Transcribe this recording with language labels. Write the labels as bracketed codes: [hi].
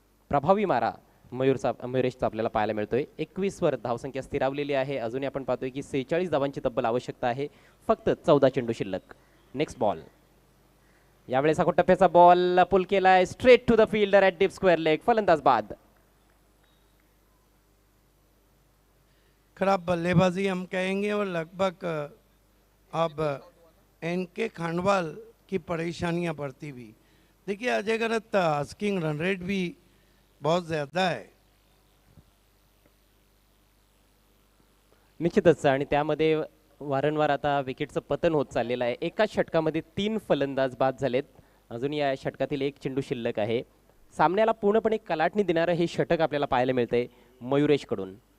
[mr] प्रभावी मारा मयुरेशचा आपल्याला पाहायला मिळतोय. 21 वर धावसंख्या स्थिरावलेली आहे. अजूनही आपण पाहतोय की 46 धावांची तब्बल आवश्यकता आहे. फक्त 14 चेंडू शिल्लक. Next ball. यावेळेस हा टप्प्याचा बॉल पुल केलाय [en] Straight to the fielder at deep square leg. [mr] फलंदाज बाद. [hi] खराब बल्लेबाजी हम कहेंगे और लगभग अब NK खांडवाल की परेशानियां बढ़ती हुई. देखिए अजय गरत आस्किंग रन रेट भी बहुत ज़्यादा है. [mr] निश्चितच, आणि त्यामध्ये वारंवार आता विकेटचं पतन होत चाललेलं आहे. एकाच षटकामध्ये 3 फलंदाज बाद झालेत. अजून या षटकातील 1 चेंडू शिल्लक आहे. सामन्याला पूर्णपणे कलाटणी देणारं हे षटक आपल्याला पाहायला मिळतंय मयुरेशकडून.